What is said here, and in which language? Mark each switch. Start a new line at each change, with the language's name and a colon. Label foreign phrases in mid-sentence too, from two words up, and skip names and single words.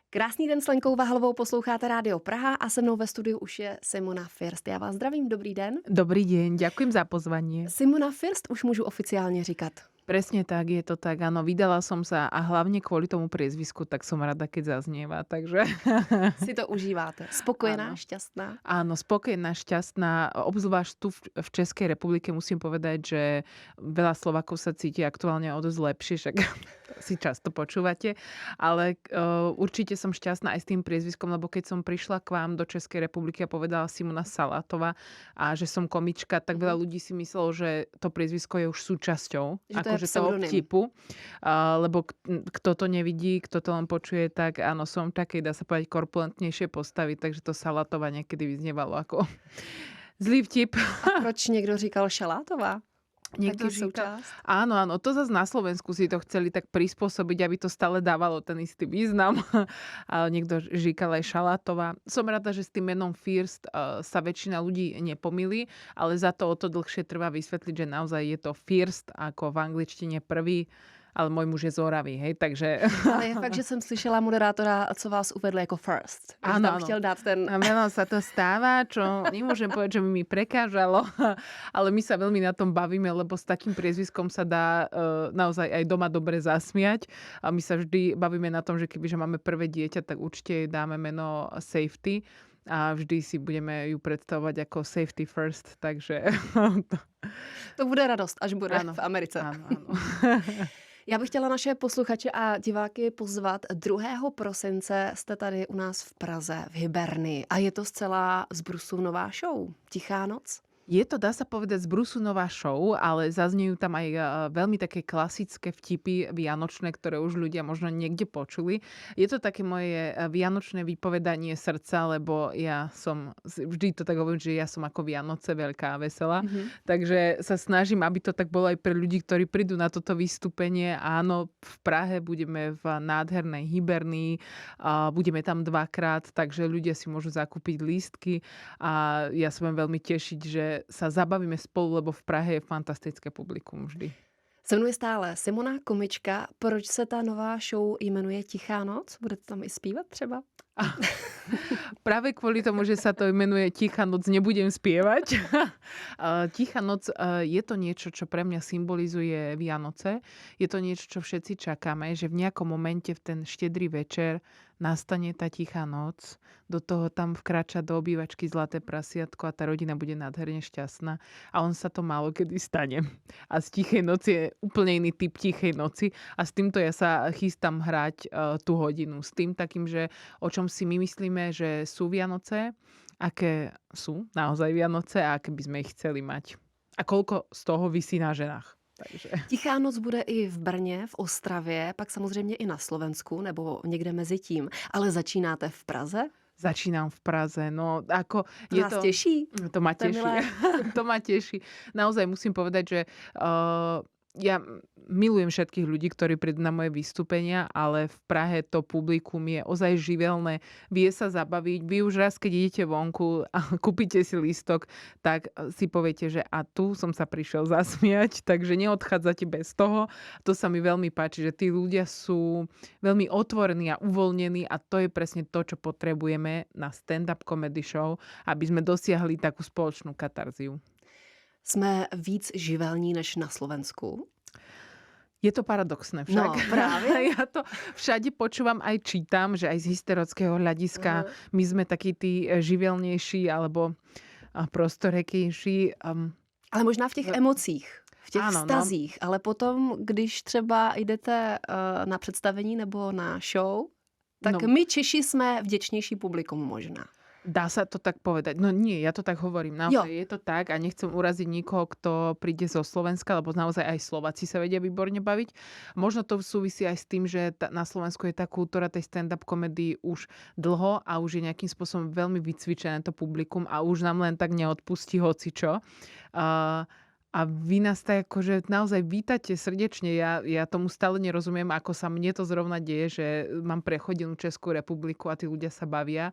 Czech: Krásný den s Lenkou Vahalovou, posloucháte Rádio Praha a se mnou ve studiu už je Simona First. Já vás zdravím, dobrý den.
Slovak: Dobrý deň, ďakujem za pozvanie.
Czech: Simona First už můžu oficiálně říkat.
Slovak: Presne tak, je to tak. Áno, vydala som sa a hlavne kvôli tomu priezvisku, tak som rada, keď zaznieva. Takže
Czech: Si to užíváte. Spokojená,
Slovak: áno.
Czech: šťastná.
Slovak: Áno, spokojná, šťastná. Obzvlášť tu v Českej republike musím povedať, že veľa Slovákov sa cíti aktuálne o dosť lepšie, však si často počúvate. Ale určite som šťastná aj s tým priezviskom, lebo keď som prišla k vám do Českej republiky a povedala Simona Salátová a že som komička, tak veľa ľudí si myslelo, že to priezvisko je už súčasťou
Czech: Že to je
Slovak: akože toho
Czech: pseudonym.
Slovak: vtipu. Lebo kto to nevidí, kto to len počuje, tak áno, som takej, dá sa povedať, korpulentnejšie postavy, takže to Salátová niekedy vyznievalo ako zlý vtip.
Czech: A proč někdo říkal Šalátová?
Slovak: Niekto
Czech: Taky říkal, součást.
Slovak: áno, to zase na Slovensku si to chceli tak prispôsobiť, aby to stále dávalo ten istý význam. Ale niekto říkal aj Šalátová. Som rada, že s tým menom First sa väčšina ľudí nepomýli, ale za to o to dlhšie trvá vysvetliť, že naozaj je to First, ako v angličtine prvý, ale môj muž je z Oravy, hej, takže...
Czech: Ale je fakt, že jsem slyšela moderátora, co vás uvedl jako First. Že
Slovak: Áno,
Czech: tam
Slovak: áno.
Czech: chtěl dát ten...
Slovak: A veľa sa to stáva, čo nemôžem povedať, že by mi prekážalo, ale my sa veľmi na tom bavíme, lebo s takým priezviskom sa dá naozaj aj doma dobre zasmiať. A my sa vždy bavíme na tom, že kebyže máme prvé dieťa, tak určite jej dáme meno Safety a vždy si budeme ju predstavovať ako Safety First, takže...
Czech: To bude radost, až bude
Slovak: Áno,
Czech: v Americe.
Slovak: áno.
Czech: Já bych chtěla naše posluchače a diváky pozvat. 2. prosince jste tady u nás v Praze, v Hybernii. A je to zcela z brusu nová show. Tichá noc.
Slovak: Je to, dá sa povedať, z brusu nová show, ale zaznejú tam aj veľmi také klasické vtipy vianočné, ktoré už ľudia možno niekde počuli. Je to také moje vianočné vypovedanie srdca, lebo ja som, vždy to tak hovorím, že ja som ako Vianoce, veľká a veselá. Takže sa snažím, aby to tak bolo aj pre ľudí, ktorí prídu na toto vystúpenie. Áno, v Prahe budeme v nádhernej Hybernii, budeme tam 2-krát, takže ľudia si môžu zakúpiť lístky a ja sa budem veľmi tešiť, že sa zabavíme spolu, lebo v Prahe je fantastické publikum vždy.
Czech: Se mnou je stále Simona, komička. Proč se ta nová show jmenuje Tichá noc? Budete tam i zpívat třeba?
Slovak: Práve kvôli tomu, že sa to jmenuje Tichá noc, nebudem spievať. Tichá noc je to niečo, čo pre mňa symbolizuje Vianoce. Je to niečo, čo všetci čakáme, že v nejakom momente v ten štedrý večer nastane tá tichá noc. Do toho tam vkráča do obývačky zlaté prasiatko a tá rodina bude nádherne šťastná. A on sa to málo kedy stane. A z tichej noci je úplne iný typ tichej noci. A s týmto ja sa chystám hrať tú hodinu. S tým takým, že o čom si my myslíme, že sú Vianoce, aké sú naozaj Vianoce a aké by sme ich chceli mať. A koľko z toho visí na ženách. Takže.
Czech: Tichá noc bude i v Brně, v Ostravě, pak samozřejmě i na Slovensku nebo někde mezi tím. Ale začínáte v Praze?
Slovak: Začínam v Praze.
Czech: No,
Slovak: ako
Czech: To je
Slovak: vás teší? To ma
Czech: To je
Slovak: teší.
Czech: milé.
Slovak: To ma teší. Naozaj musím povedať, že ja milujem všetkých ľudí, ktorí prídu na moje vystúpenia, ale v Prahe to publikum je ozaj živelné. Vie sa zabaviť. Vy už raz, keď idete vonku a kúpite si lístok, tak si poviete, že a tu som sa prišiel zasmiať, takže neodchádzate bez toho. To sa mi veľmi páči, že tí ľudia sú veľmi otvorení a uvoľnení a to je presne to, čo potrebujeme na
English: stand-up comedy show,
Slovak: aby sme dosiahli takú spoločnú katarziu.
Czech: Jsme víc živelní než na Slovensku.
Slovak: Je to paradoxné však. No, práve. Ja to všade počúvam, aj čítam, že aj z historického hľadiska my sme takí tí živelnejší alebo prostorekejší.
Czech: Ale možná v těch emocích, v těch
Slovak: Áno, no.
Czech: vztazích. Ale potom, když třeba jdete na představení nebo na show, tak No. my Češi jsme vděčnější publikum možná.
Slovak: Dá sa to tak povedať? No nie, ja to tak hovorím. Naozaj je to tak a nechcem uraziť nikoho, kto príde zo Slovenska, lebo naozaj aj Slováci sa vedia výborne baviť. Možno to súvisí aj s tým, že na Slovensku je tá kultúra tej stand-up komedii už dlho a už je nejakým spôsobom veľmi vycvičené to publikum a už nám len tak neodpustí hocičo. A vy nás tak akože naozaj vítate srdečne. Ja tomu stále nerozumiem, ako sa mne to zrovna deje, že mám prechodenú Českú republiku a tí ľudia sa bavia.